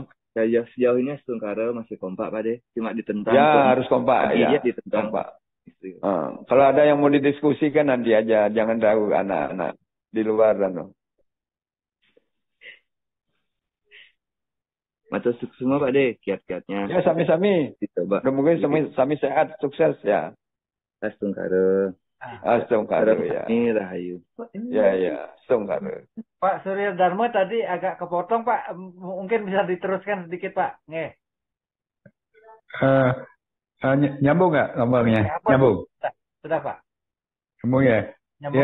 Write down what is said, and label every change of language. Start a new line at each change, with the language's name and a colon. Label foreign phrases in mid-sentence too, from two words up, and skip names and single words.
Indonesian: Sejauh ini Stungkara masih kompak Pak De. Cuma ditentang. Ya harus kompak. Ya, ditentang. Kompak. Kalau ada yang mau didiskusikan nanti aja. Jangan tahu anak-anak di luar dan Matur semua Pak De, kiat-kiatnya. Ya sami-sami. Dicoba. Mungkin sami sehat, sukses ya. Astungkara. Astungkara ya. Ini Rahayu. Ya, Astungkara. Pak Surya Dharma tadi agak kepotong Pak, mungkin bisa diteruskan sedikit Pak. Nggih. Nyambung nggak ngomongnya? Nyambung. Sudah Pak. Nyambung ya. Nyambung.